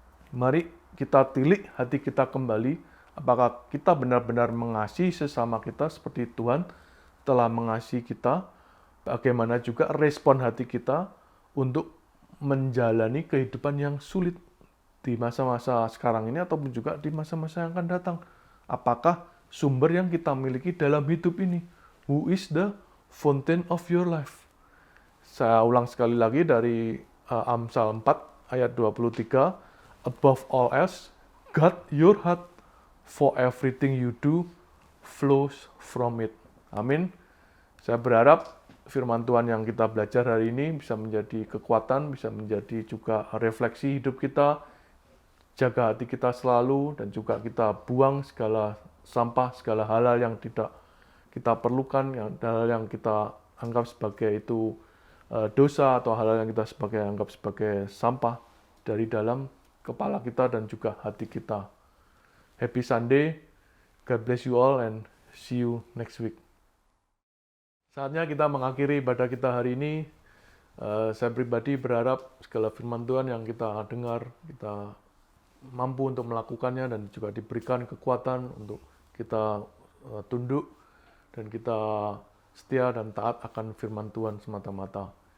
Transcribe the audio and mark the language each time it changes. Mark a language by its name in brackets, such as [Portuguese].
[Indonesian] Mari kita tilik hati kita kembali, apakah kita benar-benar mengasihi sesama kita seperti Tuhan telah mengasihi kita, bagaimana juga respon hati kita untuk menjalani kehidupan yang sulit di masa-masa sekarang ini ataupun juga di masa-masa yang akan datang. Apakah sumber yang kita miliki dalam hidup ini? [English] Who is the fountain of your life? [Indonesian] Saya ulang sekali lagi dari Amsal 4 ayat 23. [English] Above all else, guard your heart, for everything you do flows from it. [Indonesian] Amin. Saya berharap firman Tuhan yang kita belajar hari ini bisa menjadi kekuatan, bisa menjadi juga refleksi hidup kita. Jaga hati kita selalu dan juga kita buang segala sampah, segala hal-hal yang tidak kita perlukan, hal-hal yang kita anggap sebagai itu dosa atau hal-hal yang kita anggap sebagai sampah dari dalam kepala kita dan juga hati kita. [English] Happy Sunday, God bless you all and see you next week. [Indonesian] Saatnya kita mengakhiri ibadah kita hari ini. Saya pribadi berharap segala firman Tuhan yang kita dengar, kita mampu untuk melakukannya dan juga diberikan kekuatan untuk kita tunduk dan kita setia dan taat akan firman Tuhan semata-mata.